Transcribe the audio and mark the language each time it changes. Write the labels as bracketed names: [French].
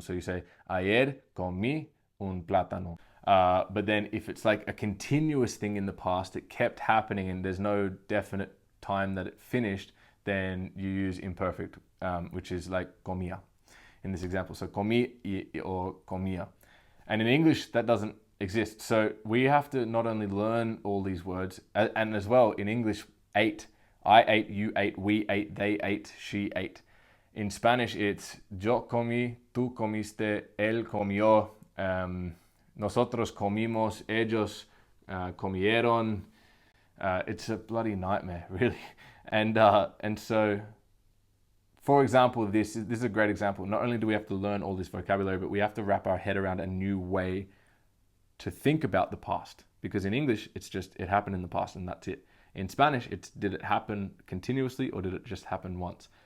[English] So you say, [Spanish] ayer comí un plátano. [English] But then if it's like a continuous thing in the past, it kept happening and there's no definite time that it finished, then you use imperfect, which is like comía in this example. So comí or comía. And in English, that doesn't exist. So we have to not only learn all these words, and as well in English, ate, I ate, you ate, we ate, they ate, she ate. In Spanish, it's [Spanish] yo comí, tú comiste, él comió, nosotros comimos, ellos comieron. [English] It's a bloody nightmare, really. And so, for example, this is a great example. Not only do we have to learn all this vocabulary, but we have to wrap our head around a new way to think about the past. Because in English, it's just, it happened in the past and that's it. In Spanish, it's, did it happen continuously or did it just happen once?